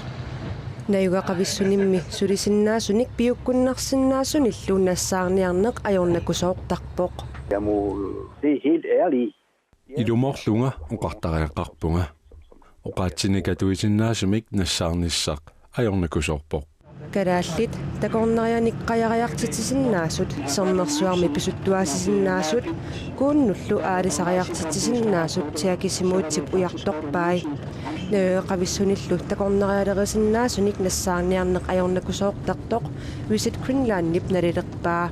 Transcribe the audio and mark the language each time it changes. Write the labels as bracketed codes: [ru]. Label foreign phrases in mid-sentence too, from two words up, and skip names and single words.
[kl] Nayugaqavissunimmi sulisinnaasunik piukkunnarsinnaasunillu nassaarniarneq ajornakusoortarpoq. [da] Jeg må se helt ærligt. [kl] Ilumorlunga uqartariaqarpunga uqaatsinikatuisinnaasumik nassaarnissaq ajornakusorpoq Kalaallit takornarianik qajariartitisinnaasut sernersuarmi pisuttuaasisinnaasut kuunnullu aalisariartitisinnaasut tiakisimuutsip ujartorpai nayuqavissunillu takornarialerisinnaasunnik nassaarniarneq ajornakusoortartoq Visit Greenlandip nalilerpaa